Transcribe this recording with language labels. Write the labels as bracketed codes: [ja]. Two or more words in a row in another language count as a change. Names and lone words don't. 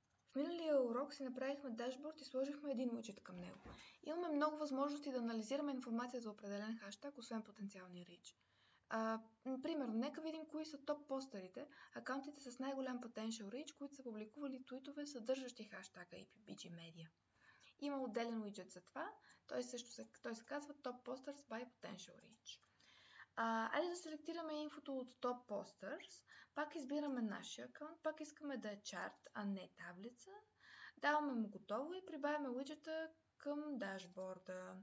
[bg] В миналия урок си направихме дашборд и сложихме един уиджет към него. Имаме много възможности да анализираме информация за определен хаштаг, освен потенциалния рич. Примерно, нека видим кои са топ постерите, акаунтите с най-голям [en] potential reach, [bg] които са публикували твитове, съдържащи хаштага IPBG Media. Има отделен уиджет за това, той се казва Top Posters by Potential Reach. Айде да селектираме инфото от Top Posters, пак избираме нашия акаунт, пак искаме да е чарт, а не таблица, даваме му готово и прибавяме уиджета към дашборда.